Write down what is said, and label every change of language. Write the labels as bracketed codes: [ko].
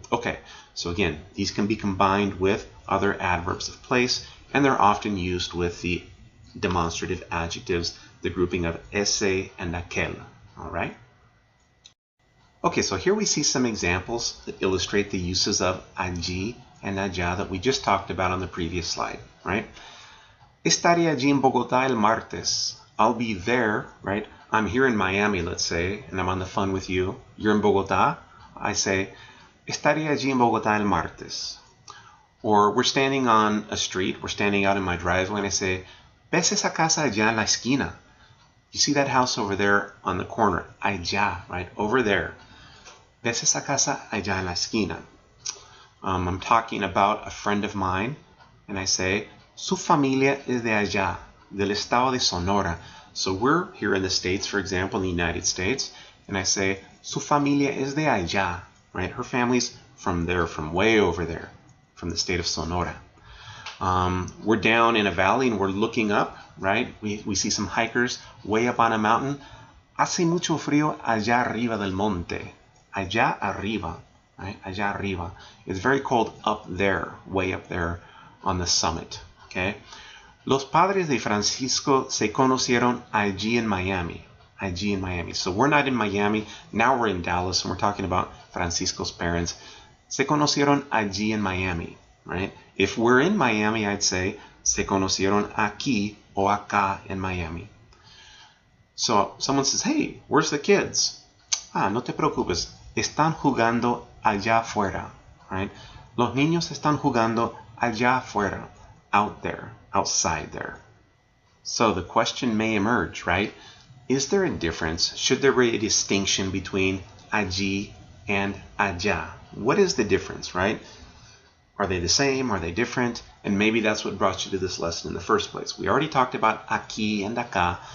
[en] Okay, so again, these can be combined with other adverbs of place, and they're often used with the demonstrative adjectives, the grouping of ese and aquel, all right? Okay, so here we see some examples that illustrate the uses of allí and allá that we just talked about on the previous slide, right? [es] Estaré allí en Bogotá el martes. [en] I'll be there, right? I'm here in Miami, let's say, and I'm on the phone with you. You're in Bogotá. I say, [es] estaré allí en Bogotá el martes. [en] Or we're standing on a street, we're standing out in my driveway, and I say, [es] ¿ves esa casa allá en la esquina? [en] You see that house over there on the corner? Allá, right? Over there. [es] ¿Ves esa casa allá en la esquina? [en] I'm talking about a friend of mine, and I say, [es] su familia es de allá, del estado de Sonora. [en] So we're here in the States, for example, in the United States, and I say, [es] su familia es de allá, [en] right? Her family's from there, from way over there, from the state of Sonora. We're down in a valley and we're looking up, right? We see some hikers way up on a mountain. [es] Hace mucho frío allá arriba del monte. Allá arriba, right? Allá arriba. [en] It's very cold up there, way up there on the summit, okay? [es] Los padres de Francisco se conocieron allí en Miami. Allí en Miami. [en] So we're not in Miami. Now we're in Dallas, and we're talking about Francisco's parents. [es] Se conocieron allí en Miami, right? [en] If we're in Miami, I'd say, [es] se conocieron aquí o acá en Miami. [en] So someone says, hey, where's the kids? [es] No te preocupes. Están jugando allá afuera, right? Los niños están jugando allá afuera, [en] out there, outside there. So the question may emerge, right? Is there a difference? Should there be a distinction between allí and allá? What is the difference, right? Are they the same? Are they different? And maybe that's what brought you to this lesson in the first place. We already talked about aquí and acá.